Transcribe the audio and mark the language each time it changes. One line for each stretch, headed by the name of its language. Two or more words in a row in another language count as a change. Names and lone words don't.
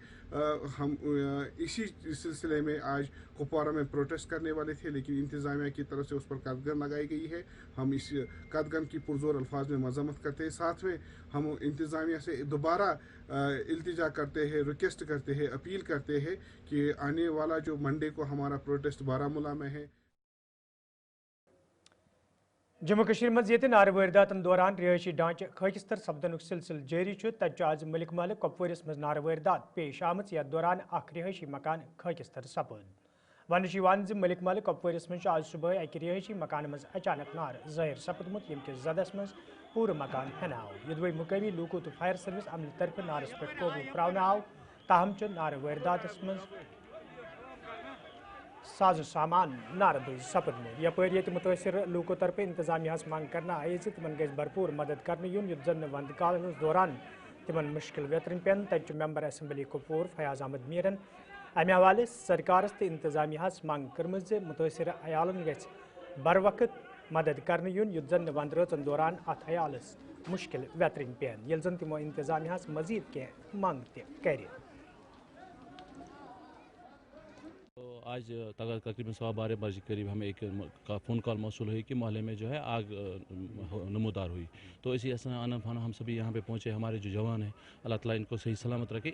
Urdu: ہم اسی سلسلے میں آج کپواڑہ میں پروٹیسٹ کرنے والے تھے، لیکن انتظامیہ کی طرف سے اس پر قدغن لگائی گئی ہے. ہم اس قدغن کی پرزور الفاظ میں مذمت کرتے ہیں. ساتھ میں ہم انتظامیہ سے دوبارہ التجا کرتے ہیں، ریکویسٹ کرتے ہیں، اپیل کرتے ہیں کہ آنے والا جو منڈے کو ہمارا پروٹیسٹ بارہمولہ میں ہے.
Kashmiri: जम्मू कश्मीर मज ये नार वारदातन दौरान रिहायशी ढांचे खाकिस्तर सपदनुक सिलसिल जारी तज आज मलिक महल कपवारिस मज नार वारदात पेश आमत। यथ दौरान अख रिहायशी मकान खाकिस्तर सपद। वन मलिक महल कपवारिस मज आज सुबह अक रिहायशी मकान मज अचानक नार जाहिर सपदमुत, यम किस जदस मज पूरा मकान हेनाव। युदवई मुकामी लूको तो फायर सर्विस अमल तरफ नारस पे काबू प्रावन आव, ताहम नार वारदात मज साजो सामान नारद सपदमुत। यपर ये मुतासर लूको तरफ इंतजामिया मांग करना आई तिमन गज भरपूर मदद करने यून युत जन वंद काल दौरान तिमन मुश्किल वेतरन पेन। तज मेंबर असम्बली कुपवार फयाज अहमद मीरन अमे हवाले सरकारस तो इंतजामिया मांग कर्म मुतासर अयालन गछ बर वक्त मदद करने यून युत जन वंद रचन दौरान अत अयालस मुश्किल वेतरन पेन, यल जन तिमो इंतजामिया मजीद के मांग कर।
Urdu: تو آج تقریباً 12:15 بجے قریب ہمیں एक
English: phone call
Urdu: موصول ہوئی کہ محلے میں جو ہے آگ نمودار ہوئی. تو اسی آناً فاناً ہم سبھی یہاں پہ پہنچے۔ ہمارے جو جوان ہیں اللہ تعالیٰ ان کو صحیح سلامت رکھے.